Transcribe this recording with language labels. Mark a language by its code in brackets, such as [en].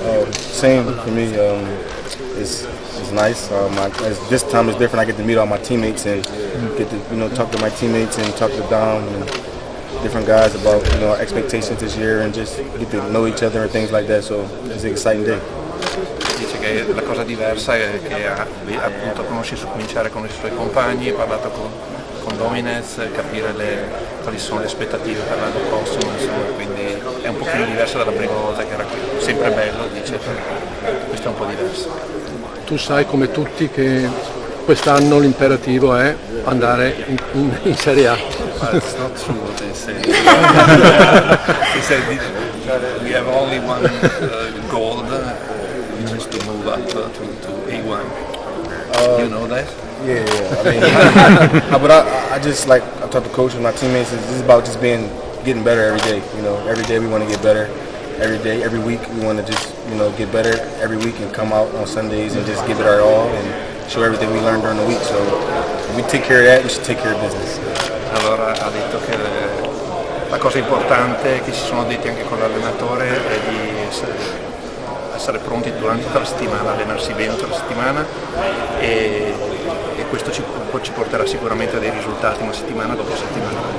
[en] Same for me. It's nice. This time it's different. I get to meet all my teammates and get to talk to my teammates and talk to Dom and different guys about expectations this year and just get to know each other and things like that. So it's an exciting day. [it] Dice che la cosa diversa è che appunto cominciare con i suoi compagni, parlato con con dominance, capire quali sono le aspettative per l'anno prossimo, insomma, quindi è un pochino diversa dalla prima volta che era qui. Sempre bello, dice, questo è un po' diverso. Tu sai come tutti che quest'anno l'imperativo è andare in Serie A. [en] But it's not true what they say. He said we have only one goal, which is to move up to A1. You know that? Yeah. I mean, but I just like I talk to coach and my teammates. This is about just getting better every day. You know, every day we want to get better. Every day, every week we want to just get better every week and come out on Sundays and just give it our all and show everything we learned during the week. So if we take care of that, we should take care of business. [it] Allora ha detto che la cosa importante che ci sono detti anche con l'allenatore è di essere pronti durante tutta la settimana, allenarsi bene tutta la settimana e questo ci porterà sicuramente a dei risultati una settimana dopo settimana.